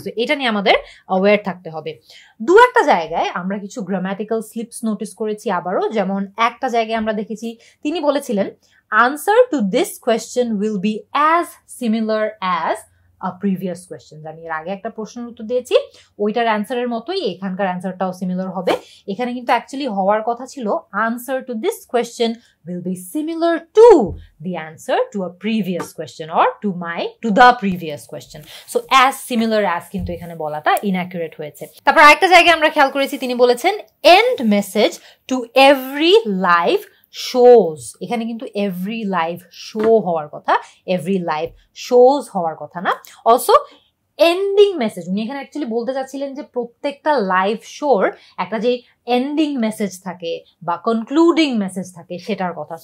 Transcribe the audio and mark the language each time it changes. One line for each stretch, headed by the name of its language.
Bangla: তো এটা নিয়ে আমাদের অ্যাওয়্যার থাকতে হবে। দু একটা জায়গায় আমরা কিছু গ্রামাটিক্যাল স্লিপস নোটিস করেছি আবারও। যেমন একটা জায়গায় আমরা দেখেছি তিনি বলেছিলেন
English: Answer to this question will be as similar as a previous question।
Bangla: আমি এর আগে একটা প্রশ্নের উত্তর দিয়েছি, ওইটার অ্যান্সারের মতোই এখানকার অ্যান্সারটাও সিমিলার হবে। এখানে কিন্তু অ্যাকচুয়ালি হওয়ার কথা ছিল
English: answer to this question will be similar to the answer to a previous question
Bangla: or to the previous question.
English: So as similar as
Bangla: কিন্তু এখানে বলাটা inaccurate হয়েছে। তারপর আরেকটা জায়গায় আমরা খেয়াল করেছি তিনি বলেছেন
English: end message to every live shows।
Bangla: এখানে কিন্তু এভরি লাইভ শো হওয়ার কথা, এভরি লাইভ শোজ হওয়ার কথা না। অলসো এন্ডিং মেসেজ, উনি এখানে অ্যাকচুয়ালি বলতে চাচ্ছিলেন যে প্রত্যেকটা লাইভ শোর একটা যে এন্ডিং মেসেজ থাকে বা কনক্লুডিং মেসেজ থাকে সেটার কথা।